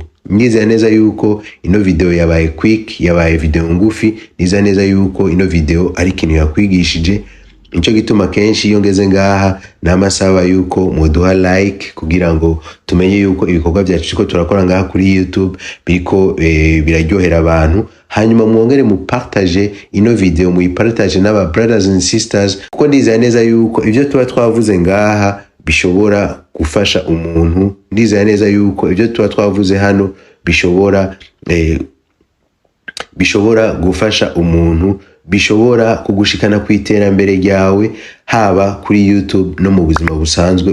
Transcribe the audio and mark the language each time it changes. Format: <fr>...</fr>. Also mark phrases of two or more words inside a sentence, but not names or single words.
<rn>Niza neza yuko ino video yabaye quick, yabaye video ngufi, niza neza yuko ino video ari kintu yakwigishije. Nico gituma kenshi iyo ngeze ngaha namasaba yuko muduha like kugira ngo tumenye yuko ibikorwa byacu ko turakora ngaha kuri YouTube biriko biraryohera abantu, hanyuma mwongere mu partage ino video, mu partage n'aba</rn> <en>brothers and sisters,</en> <rn>kuko ndiza neza yuko ivyo tuba twavuze ngaha bishobora gufasha umuntu. Ndiza neza yuko ivyo tuba twavuze hano bishobora gufasha umuntu, bishobora kugushikana kwiterambere ryawe, haba kuri YouTube no mu buzima busanzwe.</rn>